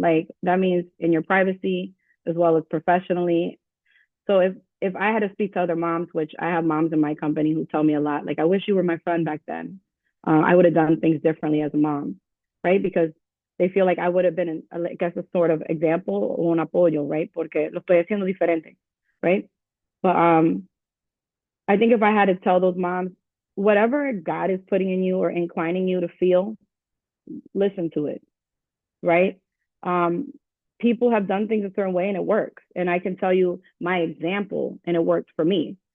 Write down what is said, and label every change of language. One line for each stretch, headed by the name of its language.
English: Like that means in your privacy as well as professionally. So if I had to speak to other moms, which I have moms in my company who tell me a lot, like I wish you were my friend back then. I would have done things differently as a mom, right? Because they feel like I would have been, I guess, a sort of example o un apoyo, right?
Spanish: Porque lo estoy haciendo diferente, right?
English: But I think if I had to tell those moms, whatever God is putting in you or inclining you to feel, listen to it, right? Um, People have done things a certain way and it works. And I can tell you my example and it worked for me.